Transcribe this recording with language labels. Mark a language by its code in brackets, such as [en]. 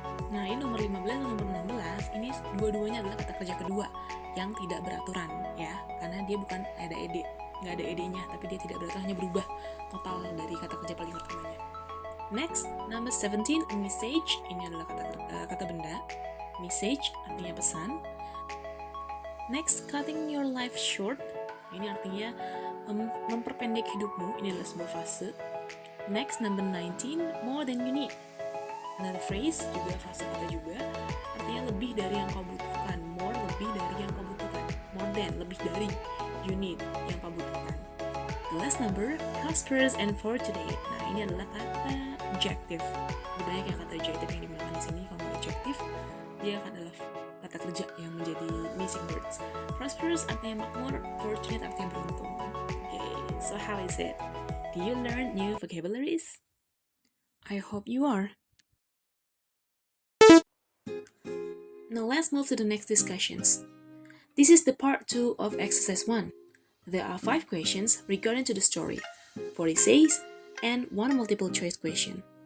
[id] Nah, ini nomor 15 dan nomor 16, ini dua-duanya adalah kata kerja kedua yang tidak beraturan ya, karena dia bukan ada ed, nggak ada ed-nya, tapi dia tidak beraturan, hanya berubah total dari kata kerja paling pertamanya. [en] Next, number 17, a message. [id] Ini adalah kata benda. [en] Message [id] artinya pesan. [en] Next, cutting your life short. [id] Ini artinya memperpendek hidupmu. Ini adalah sebuah frase. [en] Next, number 19, more than you need. Another phrase, [id] juga frase kata juga, artinya lebih dari yang kau butuhkan. More, lebih dari yang kau butuhkan. [en] More than, [id] lebih dari. [en] You need, [id] yang kau butuhkan. [en] The last number, prosperous and for today. [id] Nah, ini adalah kata adjective. Lebih banyak yang kata adjective yang digunakan di sini. Kalau adjective, dia adalah kata kerja yang menjadi missing words. [en] Prosperous [id] artinya makmur, [en] fortunate [id] artinya beruntung. [en] Okay, so how is it? Do you learn new vocabularies? I hope you are. Now let's move to the next discussions. This is the part 2 of exercise 1. There are 5 questions regarding to the story, 4 essays, and 1 multiple choice question.